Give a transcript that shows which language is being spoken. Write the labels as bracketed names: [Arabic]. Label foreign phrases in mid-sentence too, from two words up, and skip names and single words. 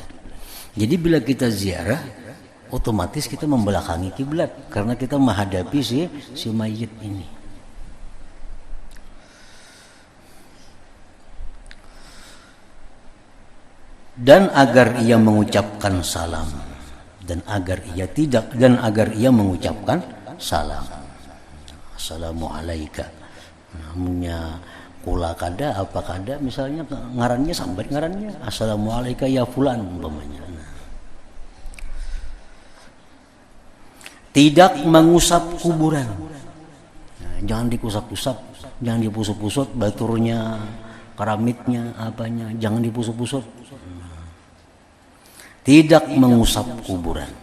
[Indonesian] Jadi bila kita ziarah, otomatis kita membelakangi kiblat karena kita menghadapi si mayit ini. Dan agar ia mengucapkan salam, dan agar ia mengucapkan salam. [Arabic] السلام عليك. [Banjar] Namanya kula kada apa kada, misalnya ngarannya sambat ngarannya [Arabic] السلام عليك يا فلان [Banjar] umpamanya. [Indonesian] Tidak mengusap kuburan. [Banjar] Jangan dikusap-kusap, jangan dipusut-pusut baturnya, keramitnya, apanya, jangan dipusut-pusut. [Indonesian] Tidak mengusap kuburan.